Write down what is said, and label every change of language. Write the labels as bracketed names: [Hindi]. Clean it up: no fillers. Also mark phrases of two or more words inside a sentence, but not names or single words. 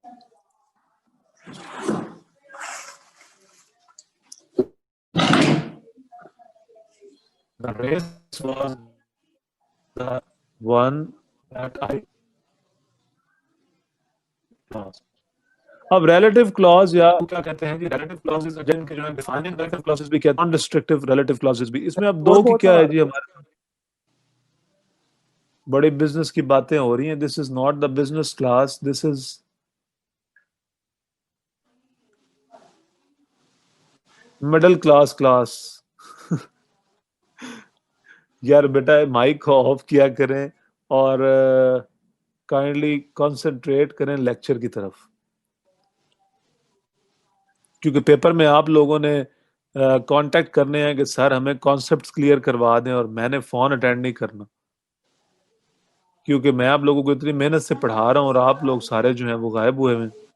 [English] The race was the one that I lost। [Hindi] अब [English] relative clause [Hindi] या क्या कहते हैं जी, [English] relative clauses [Hindi] जिनके जो है [English] defining relative clauses [Hindi] भी कहते हैं, [English] non restrictive relative clauses भी। [Hindi] इसमें अब दो की क्या है जी, हमारे बड़ी बिजनेस की बातें हो रही हैं। [English] this is not the business class, this is middle class. [Hindi] यार बेटा माइक को ऑफ किया करें और [English] kindly concentrate [Hindi] करें लेक्चर की तरफ, क्योंकि पेपर में आप लोगों ने कांटेक्ट करने हैं कि सर हमें [English] concepts clear [Hindi] करवा दें, और मैंने [English] phone attend [Hindi] नहीं करना, क्योंकि मैं आप लोगों को इतनी मेहनत से पढ़ा रहा हूं और आप लोग सारे जो हैं वो गायब हुए हैं।